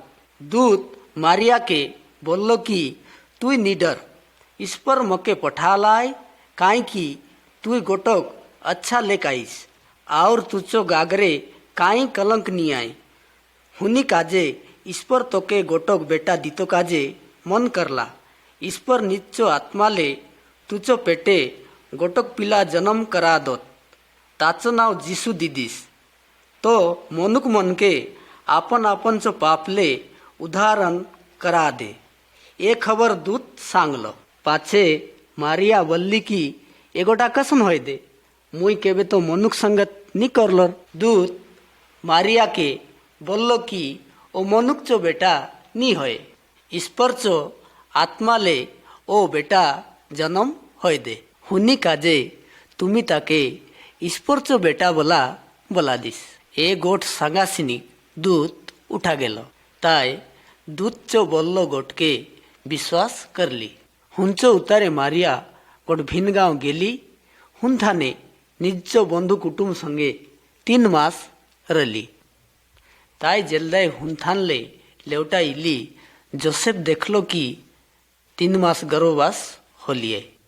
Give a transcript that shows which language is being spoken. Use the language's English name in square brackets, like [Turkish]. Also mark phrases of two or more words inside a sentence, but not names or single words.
[Halbi] दूत मारिया के बोल्लो की तुई निडर ईश्वर मके पठालाय काई की तुई गोटोक अच्छा लेक आईस और तुचो गागरे काई कलंक नी आए. हुनी काजे ईश्वर तोके गोटोक बेटा दीतो काजे मन करला. ईश्वर निच्चो आत्माले तुचो पेटे गोटोक पिला जन्म करा दोत. ताचो नाव जिसू दीदीस. तो मनुक मन के आपन आपन चो पापले उदाहरण करा दे. ए खबर दूत सांगलो. पाछे मारिया बल्ली की एगोटा कसन होय दे मुई केबे तो मनुक संगत नी करलोर. दूत मारिया के बोल्लो की ओ मनुक चो बेटा नी होय. ईश्वर चो आत्माले ओ बेटा जन्म होय दे. हुनी काजे तुम्ही ताके ईश्वर चो बेटा बोला दिस. ए गोठ सांगासिनी दूत उठा गेलो. ताय दूत चो बोल्लो गोठ के विश्वास करली. हुंचो उतारे मारिया गोट भिन गांव गेली. हुन थाने निज्जो बंधु कुटुंब संगे 3 मास रली. ताई जल्दाय हुन थानले लेवटा इली. जोसेफ देखलो की 3 मास गर्भवास होलिए.